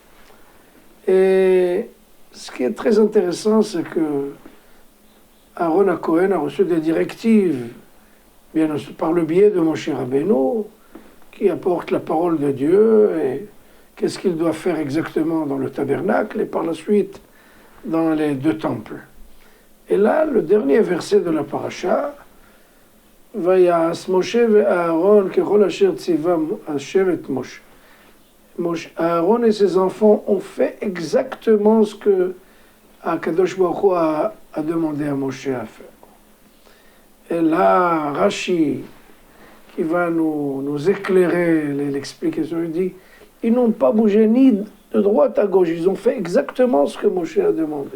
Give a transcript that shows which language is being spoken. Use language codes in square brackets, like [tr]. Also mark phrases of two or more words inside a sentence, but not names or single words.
[fr] Et ce qui est très intéressant, c'est que Aaron HaKohen a reçu des directives, bien par le biais de Moshe Rabbeinu, qui apporte la parole de Dieu et qu'est-ce qu'il doit faire exactement dans le tabernacle et par la suite dans les deux temples. Et là, le dernier verset de la paracha, [he] ויעש משה ואהרן ככל אשר צוה השם את משה. [fr] Aaron et ses enfants ont fait exactement ce que [he] הקדוש ברוך הוא [fr] a demandé à Moshe à faire. Et là, Rashi, qui va nous éclairer l'explication, il dit, ils n'ont pas bougé ni de droite à gauche, ils ont fait exactement ce que Moshe a demandé.